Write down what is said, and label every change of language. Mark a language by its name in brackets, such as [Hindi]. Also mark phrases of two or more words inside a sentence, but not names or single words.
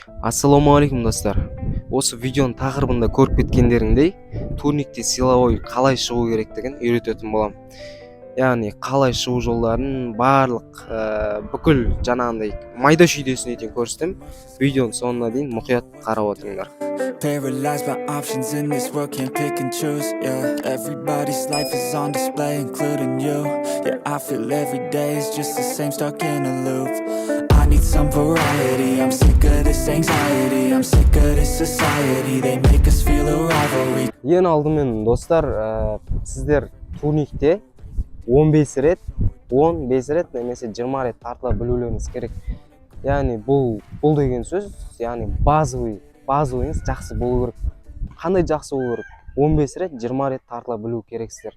[Kazakh] Ассаламу алейкум достар. Осы видеоның тақырыбында көріп кеткендеріңдей, турникте силовой қалай шығу керектігін үйрететін болам. Яғни қалай шығу жолдарын барлық бүкіл жаңағындай майда шүйдесіне дейін көрсетем. Видеоның соңына дейін мұқият қарап отырыңдар. [English] Paralyzed by options in this world, can't pick and choose, yeah. Everybody's life is on display, including you. Yeah, I feel every day is just the same, stuck in a loop. I need some variety, I'm sick of this anxiety, I'm sick of this society, they make us feel a rivalry. [Kazakh] Ең алдымен достар, сіздер турникте 15 рет немесе 20 рет тартыла білулеріңіз керек. Яғни бұл деген сөз, яғни базовыйыңыз жақсы болу керек. Қандай жақсы болу керек? 15 рет 20 рет тартыла білу керексіздер.